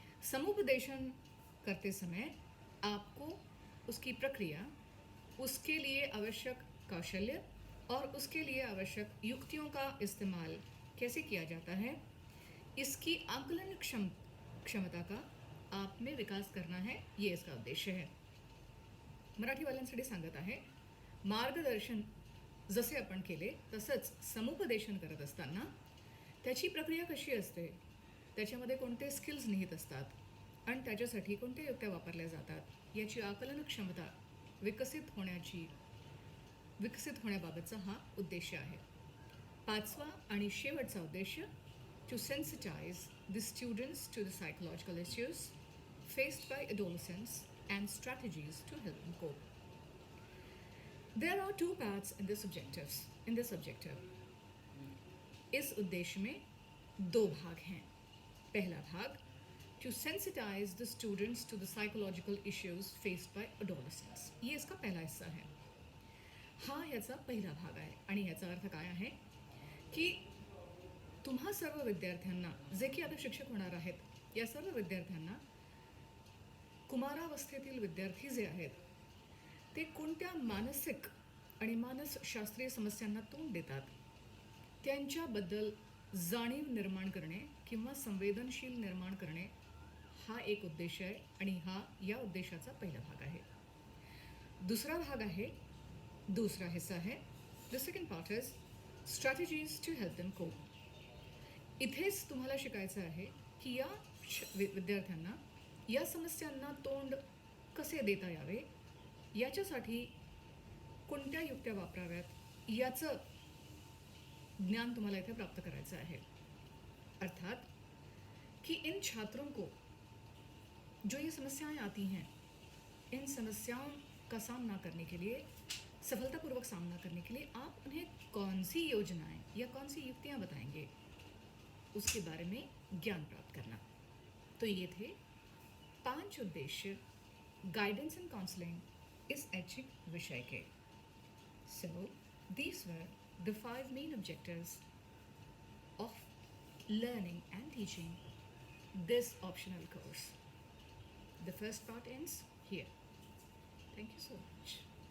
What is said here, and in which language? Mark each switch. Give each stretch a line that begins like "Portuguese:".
Hindi: समुपदेशन करते समय आपको उसकी प्रक्रिया, उसके लिए आवश्यक कौशल्य और उसके लिए आवश्यक युक्तियों का इस्तेमाल कैसे किया जाता है, इसकी आकलन क्षमता का आप में विकास करना है. ये इसका उद्देश्य है.
Marathi: मराठीवाल्यांसाठी सांगत आहे, मार्गदर्शन जसे आपण केले तसंच समुपदेशन करत असताना त्याची प्रक्रिया कशी असते, त्याच्यामध्ये कोणते स्किल्स निहित असतात आणि त्याच्यासाठी कोणत्या युक्त्या वापरल्या जातात याची आकलन क्षमता विकसित होण्याबाबतचा हा उद्देश आहे. 5वा आणि शेवटचा उद्देश,
English: To sensitize the students to the psychological issues faced by adolescents and strategies to help them cope. There are 2 parts in this objective.
Hindi: इस उद्देश्य में 2 भाग हैं. पहला भाग,
English: To sensitize the students to the psychological issues faced by adolescents.
Hindi: ये इसका पहला हिस्सा है.
Marathi: हा याचा पहिला भाग आहे आणि याचा अर्थ काय आहे की तुम्हा सर्व विद्यार्थ्यांना, जे की आता शिक्षक होणार आहेत, या सर्व विद्यार्थ्यांना कुमारावस्थेतील विद्यार्थी जे आहेत ते कोणत्या मानसिक आणि मानसशास्त्रीय समस्यांना तोंड देतात, त्यांच्याबद्दल जाणीव निर्माण करणे किंवा संवेदनशील निर्माण करणे हा एक उद्देश आहे आणि हा या उद्देशाचा पहिला भाग आहे.
Hindi: दूसरा हिस्सा है,
English: The second part is strategies to help them cope.
Marathi: इथेच तुम्हाला शिकायचं आहे की या विद्यार्थ्यांना या समस्यांना तोंड कसे देता यावे, याच्यासाठी कोणत्या युक्त्या वापराव्यात याचं ज्ञान तुम्हाला इथे प्राप्त करायचं है।
Hindi: अर्थात कि इन छात्रों को जो ये समस्याएं आती हैं, इन समस्याओं का सामना करने के लिए, सफलतापूर्वक सामना करने के लिए आप उन्हें कौन सी योजनाएं या कौन सी युक्तियां बताएंगे, उसके बारे में ज्ञान प्राप्त करना। तो ये थे 5 उद्देश्य गाइडेंस एंड काउंसलिंग इस ऐच्छिक विषय के।
English: So, these were the 5 main objectives of learning and teaching this optional course. The first part ends here. Thank you so much.